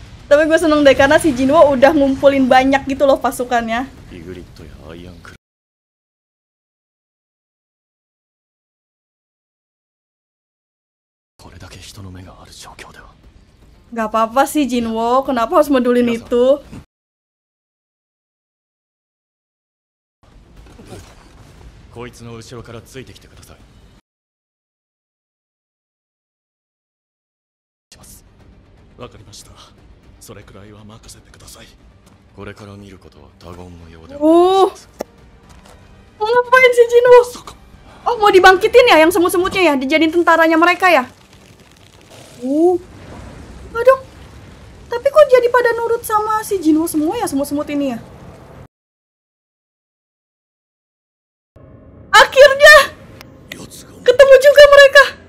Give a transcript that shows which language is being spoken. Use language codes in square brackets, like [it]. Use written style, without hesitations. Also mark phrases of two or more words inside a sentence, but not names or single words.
[id] Tapi gue seneng deh karena si Jinwo udah ngumpulin banyak gitu loh pasukannya. [ja] イグリッドやアイアンクル これだけ人の目がある状況では [id] Gak apa-apa sih Jinwo, kenapa harus medulin itu? [ja] こいつの後ろからついてきてください。します。わかりました。それくらいは任せてください。これから見ることは他言無用で。 [id] Oh, mau ngapain sih Jinwo? Oh, mau dibangkitin ya yang semut-semutnya ya, dijadiin tentaranya mereka ya? Aduh. Tapi kok jadi pada nurut sama si Jinwo semua ya, semut-semut ini ya? Akhirnya ketemu juga mereka.